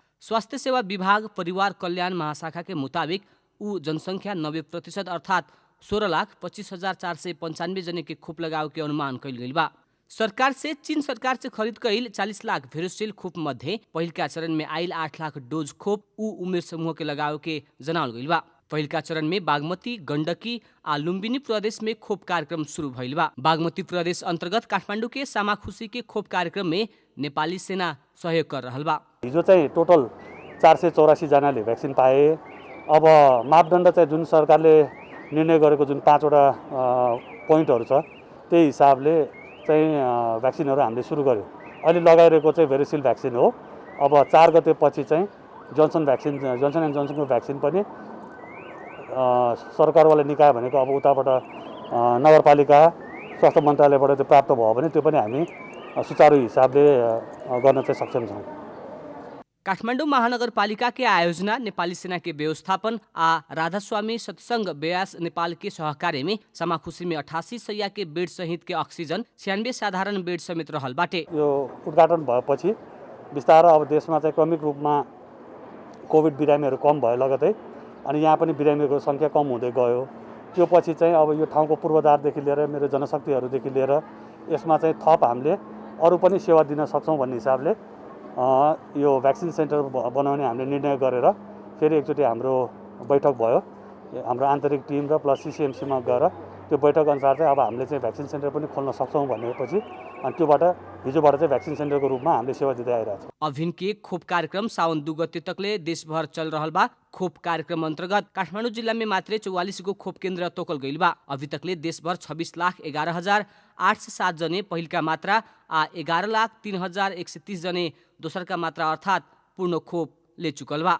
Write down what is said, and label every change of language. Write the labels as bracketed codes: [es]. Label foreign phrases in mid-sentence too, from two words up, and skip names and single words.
[bho] स्वास्थ्य सेवा विभाग परिवार कल्याण महाशाखा के मुताबिक उ जनसंख्या 90% अर्थात 16,25,495 जने के खोप लगाव के अनुमान कैल गइल बा। सरकार से चीन सरकार से खरीद कैल 40 लाख भेरोसिल खोप मध्य पहिलका चरण में आइल 8 लाख डोज खोप उ उमेर समूह के लगाव के जनावल गइल बा। पहिलका चरण में बागमती, गण्डकी आ लुम्बिनी प्रदेश में खोप कार्यक्रम शुरू भइल बा। बागमती प्रदेश अंतर्गत काठमाडौँ के सामाखुसी के खोप कार्यक्रम में नेपाली सेना सहयोग कर रहल बा। [ne] हिजो चाहिँ टोटल 484 जनाले भ्याक्सिन पाए। अब मापदण्ड चाहिँ जुन सरकारले निर्णय गरेको जुन 5 वटा पोइन्टहरु छ त्यही हिसाबले चाहिँ भ्याक्सिनहरु हामीले सुरु गर्यौं। अहिले लगाइरहेको चाहिँ भेरिसिल भ्याक्सिन हो। अब 4 गतेपछि चाहिँ जोन्सन एन्ड जोन्सनको भ्याक्सिन पनि सरकारवाला निकाय भनेको अब उताबाट नगरपालिका स्वास्थ्य मन्त्रालयबाट चाहिँ प्राप्त भयो भने त्यो पनि हामी सुचारू हिसाबले गर्न चाहिँ सक्षम छौँ। [bho] काठमाडौँ महानगरपालिका के आयोजना, नेपाली सेना के व्यवस्थापन आ राधास्वामी सत्संग ब्यास नेपाल के सहकार्य में समाखुशी में 88 सैया के बेड सहित के ऑक्सीजन 96 साधारण बेड समेत रहल बाटे। [ne] यो उद्घाटन भएपछि बिस्तारै अब देशमा चाहिँ क्रमिक रूपमा कोभिड बिरामीहरू कम भए लगतै अनि यहाँ पनि बिरामीहरूको सङ्ख्या कम हुँदै गयो। त्यो पछि चाहिँ अब यो ठाउँको पूर्वाधारदेखि लिएर मेरो जनशक्तिहरूदेखि लिएर यसमा चाहिँ थप हामीले अरू पनि सेवा दिन सक्छौँ भन्ने हिसाबले यो भ्याक्सिन सेन्टर बनाउने हामीले निर्णय गरेर फेरि एकचोटि हाम्रो बैठक भयो। हाम्रो आन्तरिक टिम र प्लस सिसिएमसीमा गएर त्यो बैठक अनुसार चाहिँ अब हामीले चाहिँ भ्याक्सिन सेन्टर पनि खोल्न सक्छौँ भनेपछि अनि त्योबाट हिजोबाट चाहिँ भ्याक्सिन सेन्टरको रूपमा हामीले सेवा दिँदै आइरहेको छौँ। [bho] अभिन के खोप कार्यक्रम साउन 2 गते तकले देशभर चल रहल बा। खोप कार्यक्रम अंतर्गत काठमाडौँ जिल्ला में मात्रै 44 गो खोप केन्द्र तोकल गइल बा। अभी तकले देशभर 26,11,807 जने पहिलका मात्रा आ 11,03,130 जने दोसरका मात्रा अर्थात पूर्ण खोप ले चुकल बा।